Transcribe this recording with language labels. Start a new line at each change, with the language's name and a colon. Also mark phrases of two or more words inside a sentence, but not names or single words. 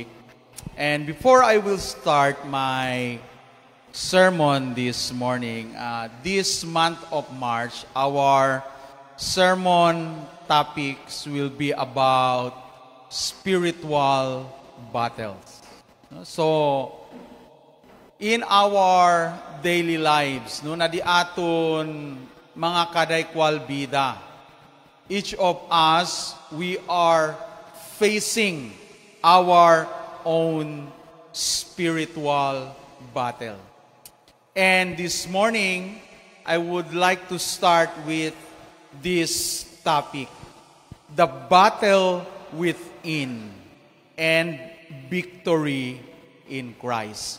English: And before I will start my sermon this morning, this month of March, our sermon topics will be about spiritual battles. So, in our daily lives, na di aton mga kadaykwal bida, each of us, we are facing our own spiritual battle. And this morning, I would like to start with this topic, the battle within and victory in Christ.